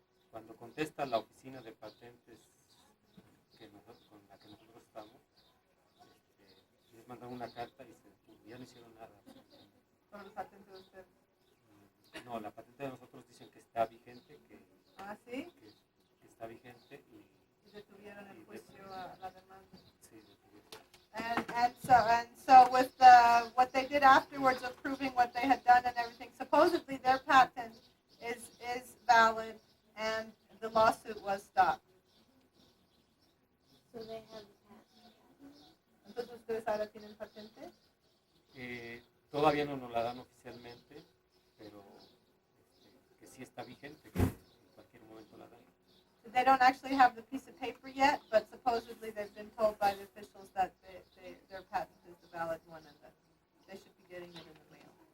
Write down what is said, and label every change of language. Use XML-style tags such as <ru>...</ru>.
<es>Cuando contesta la oficina de patentes con la que nosotros estamos, les mandaron una carta y se detuvo, ya no hicieron nada. ¿Sobre la patente de usted? No, la patente de nosotros dicen que está vigente, ¿Sí? que está vigente Y detuvieron el juicio a la demanda. Sí, detuvieron.</es> <en>And so with what they did afterwards of proving what they had done and everything, supposedly their patent is valid and the lawsuit was stopped. So they have the patent.</en> <es>Entonces ustedes ahora tienen patente. Todavía no nos la dan oficialmente, pero que sí está vigente, que en cualquier momento la dan.</es> <en>They don't actually have the piece of paper yet, but supposedly they've been told by the officials that their patent is the valid one and that they should be getting it in the mail.</en>